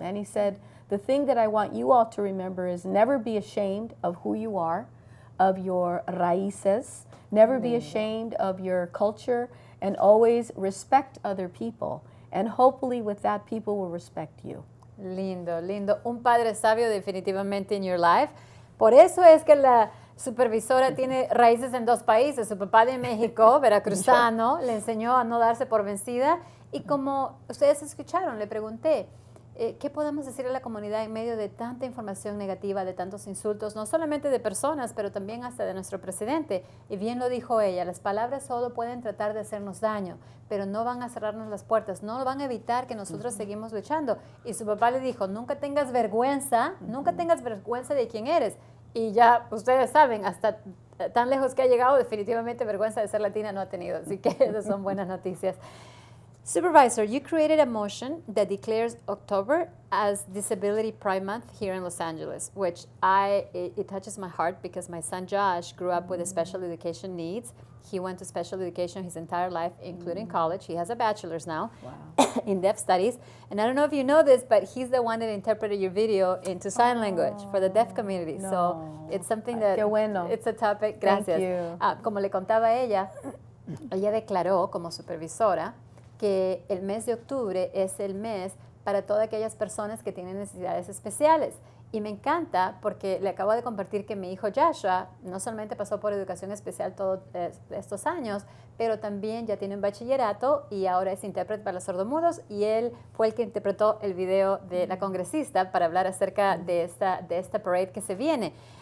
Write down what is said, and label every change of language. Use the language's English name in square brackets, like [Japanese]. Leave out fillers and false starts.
[English] And he said, the thing that I want you all to remember is never be ashamed of who you are, of your Raices, never be ashamed of your culture, and always respect other people. And hopefully with that, people will respect you. [Spanish] Lindo, lindo. Un padre sabio definitivamente [English] in your life. [Spanish] Por eso es que la supervisora tiene raíces en 2 países. Su papá de México, veracruzano, le enseñó a no darse por vencida. Y como ustedes escucharon, le pregunté, ¿qué podemos decir a la comunidad en medio de tanta información negativa, de tantos insultos, no solamente de personas, pero también hasta de nuestro presidente? Y bien lo dijo ella, las palabras solo pueden tratar de hacernos daño, pero no van a cerrarnos las puertas, no van a evitar que nosotros seguimos luchando. Y su papá le dijo, nunca tengas vergüenza de quién eres. Y ya ustedes saben, hasta tan lejos que ha llegado, definitivamente vergüenza de ser latina no ha tenido. Así que esas son buenas noticias. [English] Supervisor, you created a motion that declares October as Disability Pride Month here in Los Angeles, which it touches my heart because my son Josh grew up with special education needs. He went to special education his entire life, including college. He has a bachelor's now in deaf studies. And I don't know if you know this, but he's the one that interpreted your video into sign language for the deaf community. No. So it's something that, [Spanish] Qué bueno. [English] It's a topic. [Spanish] Gracias. [English] Thank you. [Spanish] Como le contaba a ella declaró como supervisora que el mes de octubre es el mes para todas aquellas personas que tienen necesidades especiales. Y me encanta porque le acabo de compartir que mi hijo Joshua no solamente pasó por educación especial todos estos años, pero también ya tiene un bachillerato y ahora es intérprete para los sordomudos, y él fue el que interpretó el video de la congresista para hablar acerca de esta parade que se viene.